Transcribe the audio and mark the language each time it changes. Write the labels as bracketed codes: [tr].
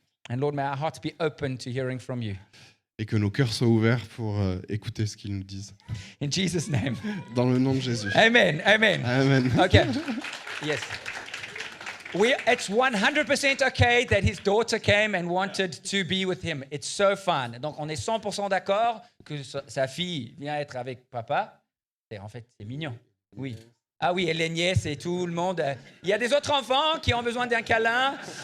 [en] And Lord, may our hearts be open to hearing from you. [fr] et que nos cœurs soient ouverts pour écouter ce qu'ils nous disent. [en] In Jesus' name. [fr] Dans le nom de Jésus. [en] Amen. Amen. Amen. Okay. Yes. It's 100% okay that his daughter came and wanted to be with him. It's so fun. [fr] Donc, on est 100% d'accord que sa fille vient être avec papa. Et en fait, c'est mignon. Oui. Ah oui, et les nièces et tout le monde. Il y a des autres enfants qui ont besoin d'un câlin.